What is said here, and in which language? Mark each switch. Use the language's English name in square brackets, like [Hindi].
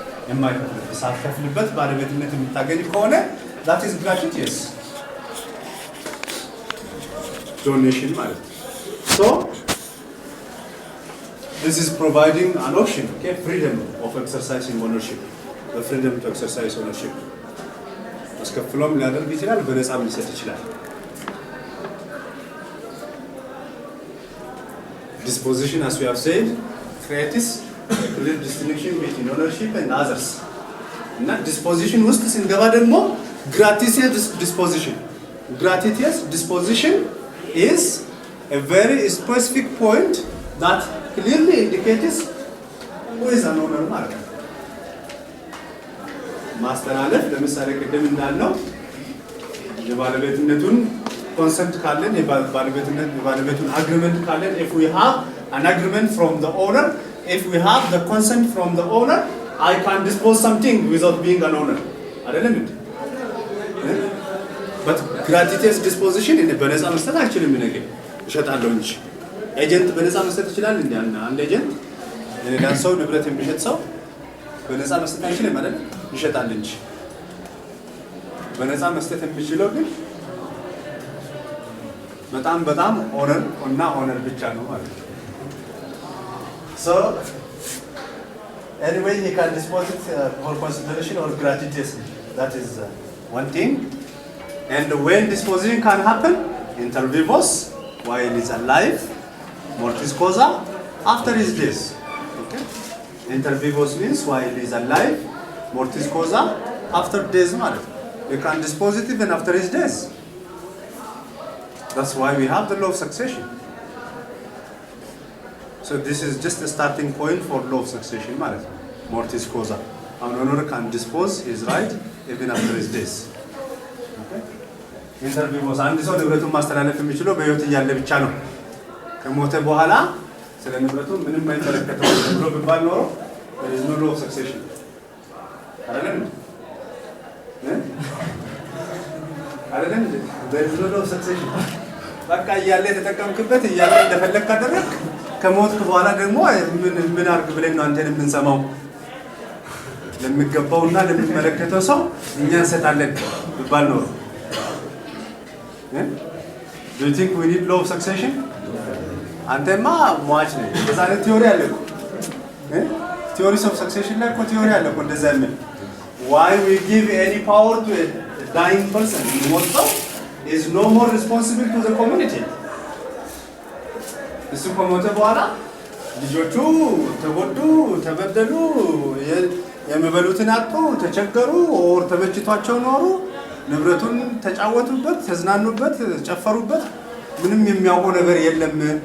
[Amharic] የማይከፍልበት ሳትከፍልበት ባለቤትነት የምታገኝ ከሆነ [English] that is gratuitous donation [Amharic] ማለት ነው። [English] So this is providing an option, okay, freedom of exercising ownership, the freedom to exercise ownership. [Amharic] አስከፍሎም ሊያደርግ ይችላል፣ በነፃም ሊሰጥ ይችላል። [English] Disposition, as we have said, creates a clear distinction between ownership and others. [Amharic] እና disposition ውስጥ ስንገባ ደግሞ gratuitous disposition. [English] Gratuitous disposition is a very specific point that clearly indicates who is an owner [Amharic] ማለት ነው። ማስተላለፍ ለምሳሌ ቅድም እንዳልነው የባለቤትነቱን ኮንሰፕት ካለን የባለቤቱን አግሪመንት ካለን [English] if we have an agreement from the owner, if we have the consent from the owner, I can dispose something without being an owner. [Amharic] አይደለም እንዴ? [English] but gratuitous disposition [Amharic] በነፃ መስጠት አይችልም። ነገር እሸጣለሁ እንጂ ኤጀንት በነፃ መስጠት ይችላል እንዴ? አንድ ኤጀንት ለሌላን ሰው ንብረት የሚሸጥ ሰው በነፃ መስጠት አይችልም አይደል? ይሸጣል እንጂ። በነፃ መስጠት የሚችለው ግን በጣም ኦነር ብቻ ነው ማለት ነው። [English] So anyway, he can dispose it for consideration or gratuitously. That is one thing. And when disposition can happen, inter vivos, while he is alive, mortis causa, after his death. Okay? Inter vivos means while he is alive, mortis causa, after death [Amharic] ማለት ነው. [English] You can dispose it even after his death. That's why we have the law of succession. So this is just a starting point for law of succession [Amharic] ማለት ነው. [English] Mortis causa, An owner can dispose his right even after his death. [Amharic] ኢንተርቪው ወስ አንድ ሰው ንብረቱን ማስተላለፍ የሚችለው በህይወት እያለ ብቻ ነው። ከሞተ በኋላ ስለ ንብረቱ ምንም አይመለከተውም ብሎ ቢባል ኖሮ [English] there is no law of succession [Amharic] አይደለም አይደለም there is no law of succession በቃ እያለ የተጠቀምክበት እያለ እንደፈለክ ካደረክ ከሞትክ በኋላ ደግሞ ምን አርግ ብለን ነው አንተን የምንሰማው? ለሚገባውና ለሚመለከተው ሰው እኛ እንሰጣለን ቢባል ኖሮ [English] Do you think we need law of succession? [Amharic] አንተማ ሟች ነህ። በዛ አይነት ቲዮሪ አለ እኮ [English] theories of succession [Amharic] ላይ እኮ ቲዮሪ አለ እኮ እንደዛ የሚል [English] why we give any power to a dying person [Amharic] ሞት ሰው [English] is no more responsible to the community [Amharic] እሱ ከሞተ በኋላ ልጆቹ ተጎዱ ተበደሉ የሚበሉትን አጡ ተቸገሩ ኦር ተመችቷቸው ኖሩ ንብረቱን ተጫወቱበት ተዝናኑበት ጨፈሩበት ምንም የሚያውቀው ነገር የለም